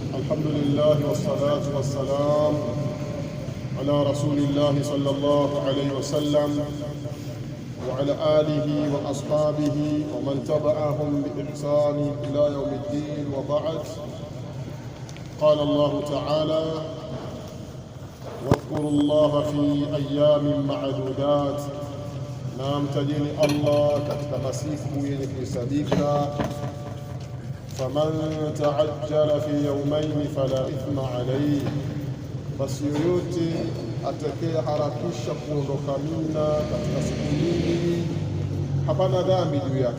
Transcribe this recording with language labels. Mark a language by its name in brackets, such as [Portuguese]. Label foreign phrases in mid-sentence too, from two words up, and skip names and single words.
[Arabic] الحمد لله والصلاة والسلام على رسول الله صلى الله عليه وسلم وعلى آله وأصحابه ومن تبعهم بإحسان إلى يوم الدين، وبعد. قال الله تعالى: واذكروا الله في أيام معدودات. [Swahili] Na mtajeni Allah katika masiku yenye kuhesabika. [Arabic] فمن تعجل في يومين فلا إثم عليه, [Swahili] basi yoyote atakaye harakisha kuondoka Mina katika siku mbili hapana dhambi juu yake.